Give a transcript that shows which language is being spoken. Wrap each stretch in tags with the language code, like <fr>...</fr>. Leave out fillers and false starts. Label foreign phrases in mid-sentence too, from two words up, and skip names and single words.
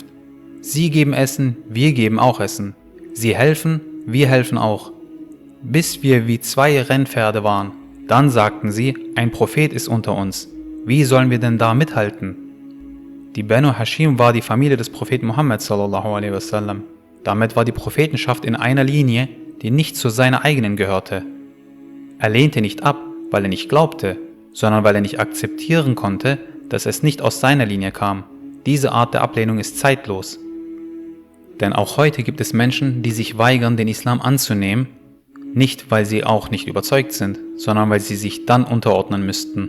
<de>Sie geben Essen, wir geben auch Essen. Sie helfen, wir helfen auch. Bis wir wie 2 Rennpferde waren. Dann sagten sie, ein Prophet ist unter uns. Wie sollen wir denn da mithalten? Die Banu Hashim war die Familie des Propheten Muhammad</de> <ar>صلى الله عليه وسلم.</ar> <de>Damit war die Prophetenschaft in einer Linie, die nicht zu seiner eigenen gehörte. Er lehnte nicht ab, weil er nicht glaubte, sondern weil er nicht akzeptieren konnte, dass es nicht aus seiner Linie kam. Diese Art der Ablehnung ist zeitlos. Denn auch heute gibt es Menschen, die sich weigern, den Islam anzunehmen, nicht weil sie auch nicht überzeugt sind, sondern weil sie sich dann unterordnen müssten.</de>